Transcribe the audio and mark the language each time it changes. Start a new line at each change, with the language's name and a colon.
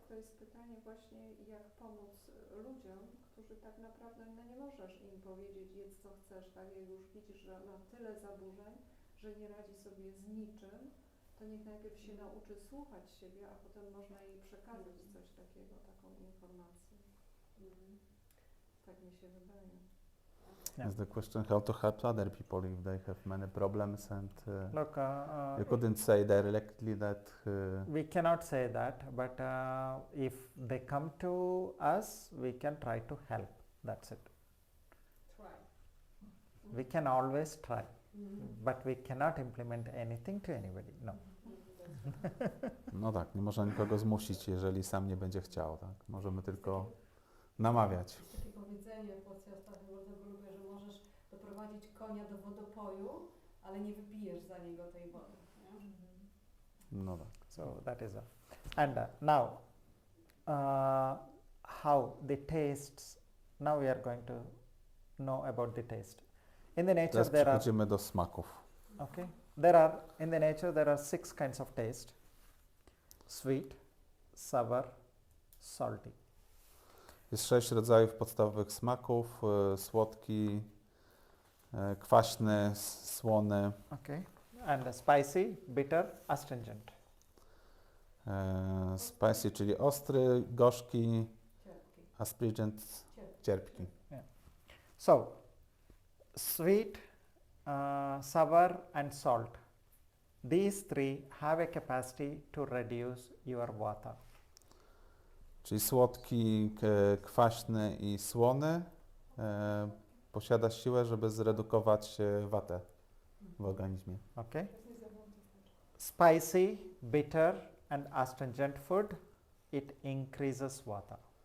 Polish: To jest pytanie właśnie, jak pomóc ludziom, którzy tak naprawdę nie możesz im powiedzieć, jedz co chcesz, tak? Jak już widzisz, że ma tyle zaburzeń, że nie radzi sobie z niczym, to niech najpierw się nauczy słuchać siebie, a potem można jej przekazać coś takiego, taką informację. Tak mi się wydaje.
English: Is the question how to help other people if they have many problems and Look, you couldn't say directly that we cannot say that, but if they come to us, we can try to help. That's it. Try. We can always try, but we cannot implement anything to anybody. No.
Polish: no tak, nie można nikogo zmusić, jeżeli sam nie będzie chciał, tak? Możemy tylko namawiać. Jest takie powiedzenie w Polsce, ostatnio bardzo go lubię, że możesz doprowadzić konia do wodopoju, ale nie wypijesz za niego tej wody. Nie? No tak.
English: So that is and now how the tastes. Now we are going to know about the taste. In the nature
Polish: Teraz
English: there are.
Polish: przechodzimy do smaków.
English: Okay. In the nature there are 6 kinds of taste: sweet, sour, salty.
Polish: Jest 6 rodzajów podstawowych smaków: słodki, kwaśny, słony.
English: Okay. And spicy, bitter, astringent.
Polish: Spicy, czyli ostry, gorzki, astringent, cierpki.
English: Yeah. So, sweet, sour and salt. these three have a capacity to reduce your vata.
Polish: Czyli słodki, kwaśny i słony posiada siłę, żeby zredukować watę w organizmie.
English: Okay? Spicy, bitter, and astringent food, it increases vata.